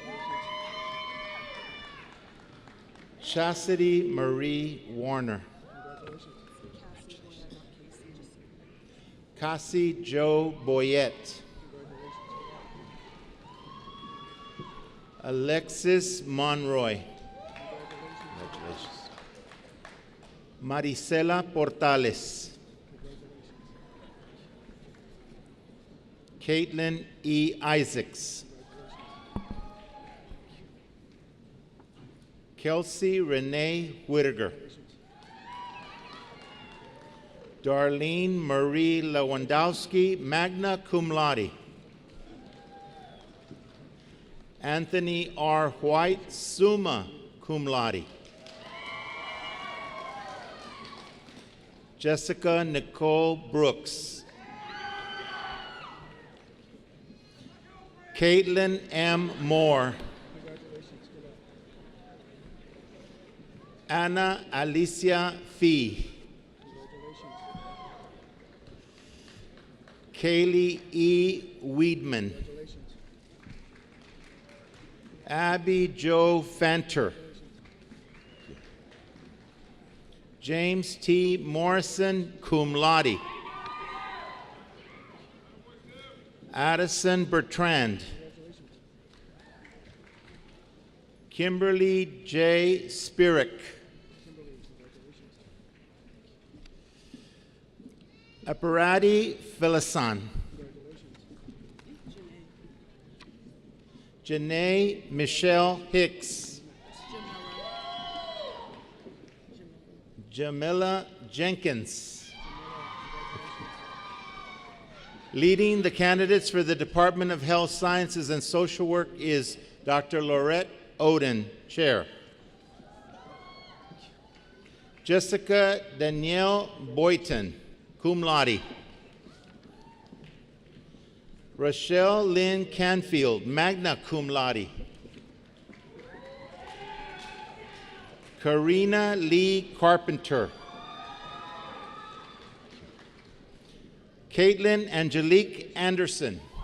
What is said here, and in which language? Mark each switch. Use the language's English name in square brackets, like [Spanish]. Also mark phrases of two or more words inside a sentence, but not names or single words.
[English] Chastity Marie Warner. Cassie Joe Boyette. Alexis Monroy. Congratulations. Marisela Portales. Caitlin E. Isaacs. Kelsey Renee Whittaker. Darlene Marie Lewandowski, [Latin] magna cum laude. [English] Anthony R. White, [Latin] summa cum laude. [English] Jessica Nicole Brooks. Caitlin M. Moore. Anna Alicia Fee. Kaylee E. Weedman. Abby Jo Fanter. James T. Morrison, [Latin] cum laude. [English] Addison Bertrand. Kimberly J. Spirick. Aparati Philisan. Janae Michelle Hicks. Jamila Jenkins. Leading the candidates for the Department of Health Sciences and Social Work is Dr. Laurette Oden, Chair. Jessica Danielle Boyton, [Latin] cum laude. [English] Rochelle Lynn Canfield, [Latin] magna cum laude. [English] Karina Lee Carpenter. Caitlin Angelique Anderson.